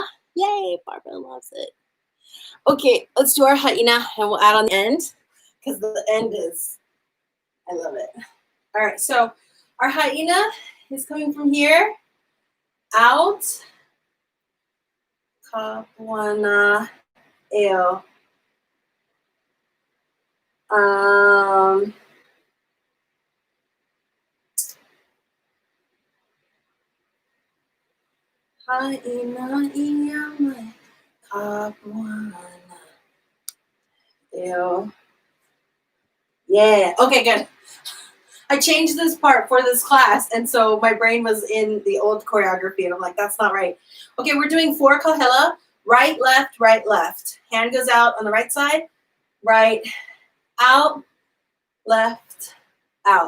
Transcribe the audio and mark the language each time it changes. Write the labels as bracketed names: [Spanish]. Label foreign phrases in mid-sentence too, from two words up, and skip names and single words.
[English] Yay, Barbara loves it. Okay, let's do our ʻaina and we'll add on the end because the end is, I love it. All right, so our ʻaina is coming from here, out, [Hawaiian] ʻauana, ʻeo. ʻaina ia mai ʻauana, ʻeo. [English] Yeah, okay, good. I changed this part for this class, and so my brain was in the old choreography, and I'm like, that's not right. Okay, we're doing 4 kahila, right, left, right, left. Hand goes out on the right side, right, out, left, out.